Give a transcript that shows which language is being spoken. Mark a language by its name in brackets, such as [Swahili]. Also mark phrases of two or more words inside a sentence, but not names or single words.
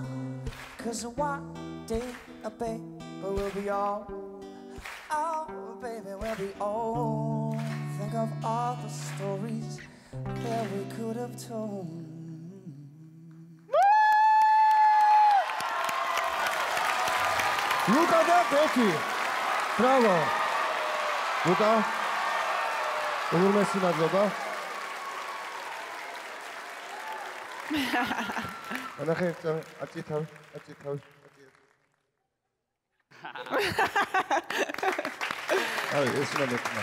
[English] Cause one day, baby, we'll be old. Oh, baby, we'll be old. Think of all the stories that we could have told. [Georgian] Luca და Becky. Bravo. Luca. უღრმესი მადლობა. ანახე, აწი თავი. აი, ეს უნდა მეკნა.